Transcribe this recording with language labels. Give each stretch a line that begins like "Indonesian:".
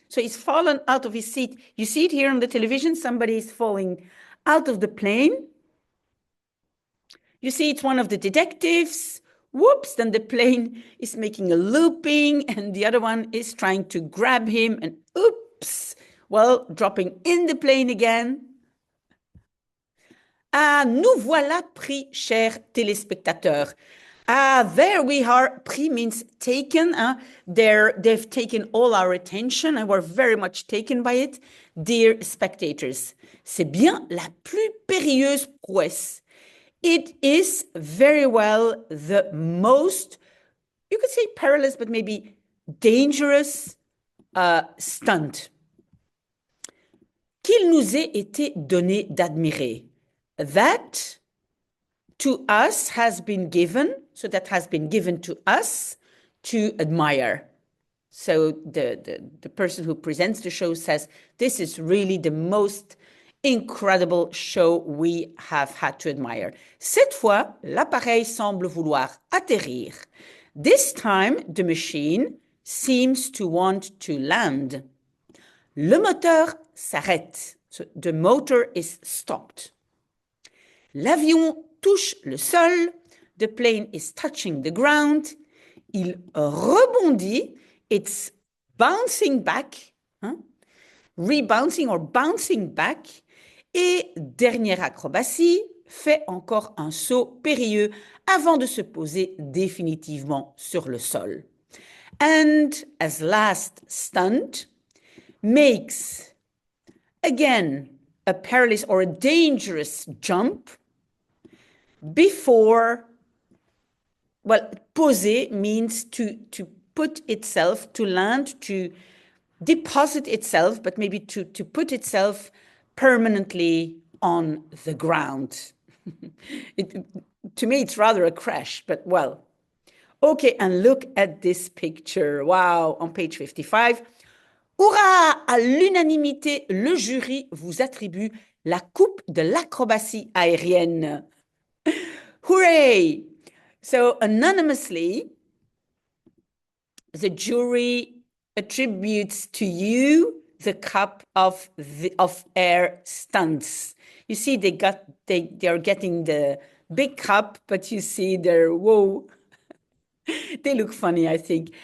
English: So he's fallen out of his seat. You see it here on the television. Somebody is falling out of the plane. You see it's one of the detectives. Whoops, then the plane is making a looping and the other one is trying to grab him and oops, well, dropping in the plane again.
French: Ah, nous voilà pris, chers téléspectateurs.
English: Ah, there we are. Pris means taken. They've taken all our attention and we're very much taken by it. Dear spectators,
French: c'est bien la plus périlleuse prouesse.
English: It is very well the most, you could say perilous, but maybe dangerous stunt
French: qu'il nous ait été donné d'admirer.
English: That to us has been given, so that has been given to us to admire. So the person who presents the show says, this is really the most incredible show we have had to admire.
French: Cette fois, l'appareil semble vouloir atterrir.
English: This time, the machine seems to want to land.
French: Le moteur s'arrête.
English: So the motor is stopped.
French: L'avion touche le sol.
English: The plane is touching the ground.
French: Il rebondit.
English: It's bouncing back. Rebouncing or bouncing back.
French: Et dernière acrobatie, fait encore un saut périlleux avant de se poser définitivement sur le sol.
English: And as last stunt, makes again a perilous or a dangerous jump before, well, poser means to put itself, to land, to deposit itself, but maybe to put itself permanently on the ground. To me, it's rather a crash, but well. Okay, and look at this picture. Wow, on page 55. Hurrah!
French: À l'unanimité, le jury vous attribue la coupe de l'acrobatie aérienne.
English: Hooray! So anonymously, the jury attributes to you the cup of air stunts. You see, they are getting the big cup, but you see they're, whoa, they look funny, I think.